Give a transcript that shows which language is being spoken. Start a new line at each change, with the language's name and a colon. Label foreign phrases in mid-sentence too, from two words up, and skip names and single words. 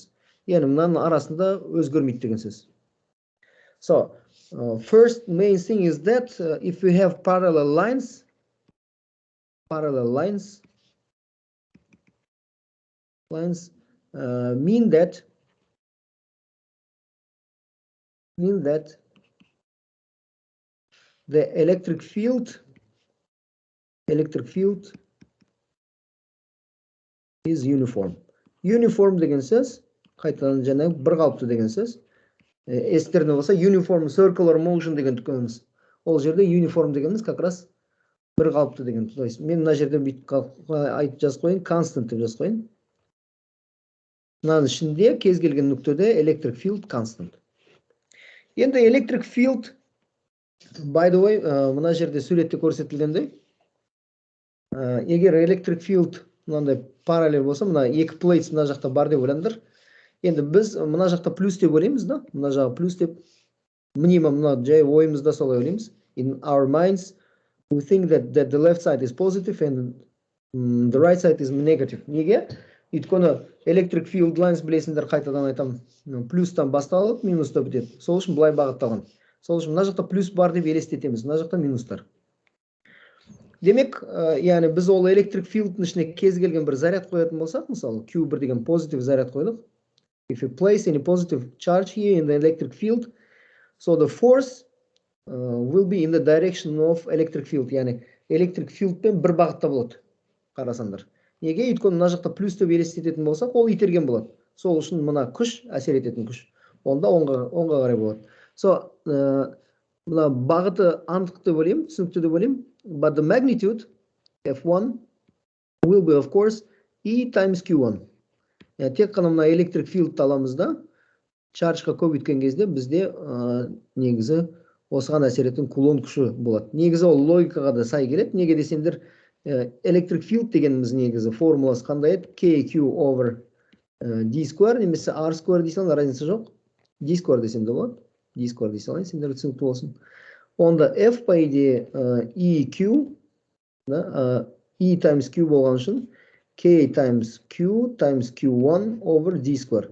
Kazakh: Яғни мынаның арасында өзгермейді деген сөз.
English: So, first main thing is that if we have parallel lines mean that the electric field is uniform.
Kazakh: Uniform деген сөз қайтадан жаңағы бір қалыпты деген сөз. Естеріңде болса,
English: uniform circular motion
Kazakh: деген түкеніміз. Ол жерде uniform дегеніміз
Russian: как раз
Kazakh: бір қалыпты деген. То есть мен мына жерде айтып жазып қойын, constant деп жазып қойын. Мынаның ішінде кез келген нүктеде
English: electric field constant. Енді electric field, by the way,
Kazakh: мына жерде суретте көрсетілгендей, егер
English: electric field
Kazakh: мынандай параллель болса, мына екі plates мына жақта бар деп ойлаңдар. Енді біз мына жақта плюс деп ойлаймыз да, мына жағы плюс деп. Минимум мына жай ойымызда солай ойлаймыз.
English: In our minds, we think that the left side is positive and the right side is negative.
Kazakh: Неге? Өйткені
English: electric field lines
Kazakh: білесіңдер, қайтадан айтам, плюстан басталып, минуста бітеді. Сол үшін былай бағытталған. Сол үшін мына жақта плюс бар деп елестетеміз, мына жақта минустар. Демек, яғни біз ол
English: electric field'ның
Kazakh: ішіне кез келген бір заряд қоятын болсақ, мысалы Q1 деген позитив заряд қойдық.
English: If you place any positive charge here in the electric field, so the force will be in the direction of electric field.
Kazakh: Яғни
English: electric field'пен
Kazakh: бір бағытта болады. Қарасаңдар. Неге? Өйткені мына жақта плюс деп елестететін болсақ, ол итерген болады. Сол үшін мына күш әсер ететін күш. Онда оңға қарай болады. So, мына бағыты анық деп ойлаймын, түсінікті деп ойлаймын.
English: But the magnitude F1 will be of course E times Q1.
Kazakh: Тек қана мына
English: electric field
Kazakh: аламыз да, chargeға көп өткен кезде бізде негізі осыған әсер ететін кулон күші болады. Негізі ол логикаға да сай келеді. Неге десеңдер,
English: electric field
Kazakh: дегеніміз негізі формуласы қандай еді?
English: KQ over D square
Kazakh: немесе
English: R square
Kazakh: дейсің, разница жоқ.
English: D square
Kazakh: десем де болады.
English: D square
Kazakh: дейсің, сендер түсінікті болсын. Онда F
Russian: по идее
Kazakh: EQ,
English: E times Q
Kazakh: болған үшін
English: K times Q times Q1 over D square.